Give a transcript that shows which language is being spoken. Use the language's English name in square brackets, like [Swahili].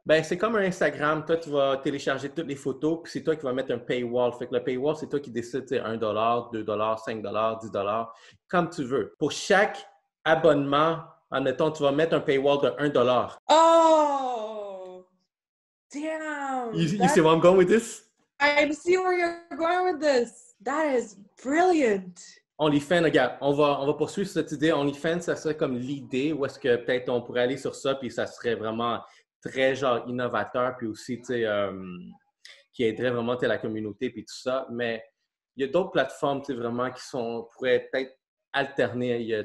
[French] Ben, c'est comme un Instagram. Toi, tu vas télécharger toutes les photos, puis c'est toi qui vas mettre un paywall. Fait que le paywall, c'est toi qui décides, $1, $2, $5, $10, comme tu veux. Pour chaque abonnement, admettons, tu vas mettre un paywall de $1. [English] Oh! Damn! You see where I'm going with this? I see where you're going with this. That is brilliant. [French] OnlyFans, regarde, on va poursuivre cette idée. OnlyFans, ça serait comme l'idée où est-ce que peut-être on pourrait aller sur ça, puis ça serait vraiment très genre innovateur, puis aussi, tu sais, qui aiderait vraiment la communauté, puis tout ça. Mais il y a d'autres plateformes, tu sais, vraiment qui pourraient peut-être alterner.